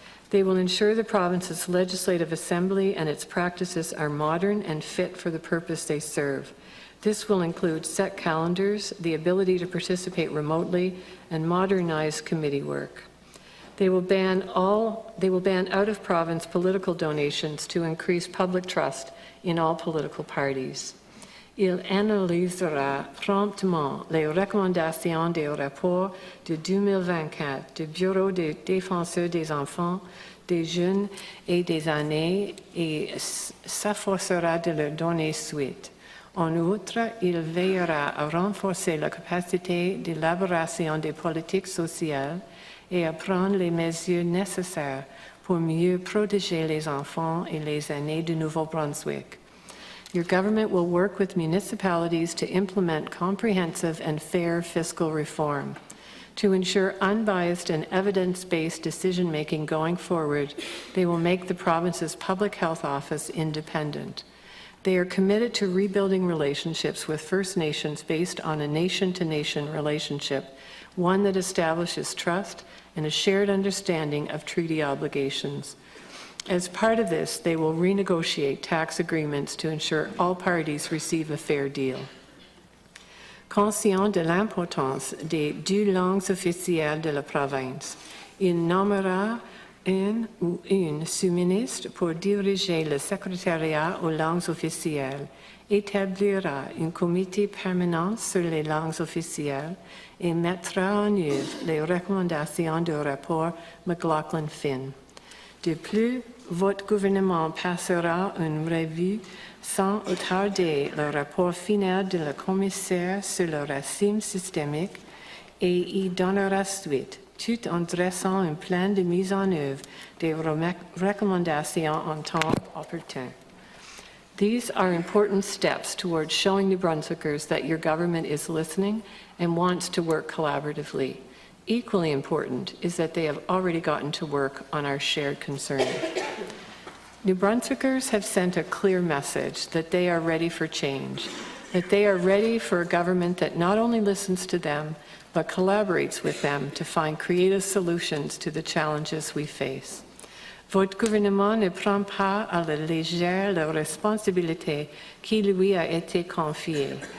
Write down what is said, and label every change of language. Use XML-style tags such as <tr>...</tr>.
<en>They will ensure the province's legislative assembly and its practices are modern and fit for the purpose they serve. This will include set calendars, the ability to participate remotely, and modernize committee work. They will ban out-of-province political donations to increase public trust in all political parties.</en> <fr>Il analysera promptement les recommandations des rapports de 2024 du Bureau des défenseurs des enfants, des jeunes et des aînés et s'efforcera de leur donner suite. En outre, il veillera à renforcer la capacité d'élaboration des politiques sociales et à prendre les mesures nécessaires pour mieux protéger les enfants et les aînés du Nouveau-Brunswick.</fr> <en>Your government will work with municipalities to implement comprehensive and fair fiscal reform. To ensure unbiased and evidence-based decision-making going forward, they will make the province's public health office independent. They are committed to rebuilding relationships with First Nations based on a nation-to-nation relationship, one that establishes trust and a shared understanding of treaty obligations. As part of this, they will renegotiate tax agreements to ensure all parties receive a fair deal.</en> <fr>Conscient de l'importance des deux langues officielles de la province, il nommera un ou une sous-ministre pour diriger le secrétariat aux langues officielles, établira un comité permanent sur les langues officielles et mettra en œuvre les recommandations du rapport McLaughlin-Finn. De plus, votre gouvernement passera une revue sans tarder le rapport final de la commissaire sur le racisme systémique et y donnera suite, tout en dressant un plan de mise en œuvre des recommandations en temps opportun.</fr> <en>These are important steps towards showing New Brunswickers that your government is listening and wants to work collaboratively. Equally important is that they have already gotten to work on our shared concern. New Brunswickers have sent a clear message that they are ready for change, that they are ready for a government that not only listens to them, but collaborates with them to find creative solutions to the challenges we face.</en> <fr>Votre gouvernement ne prend pas à la légère la responsabilité qui lui a été confiée.</fr>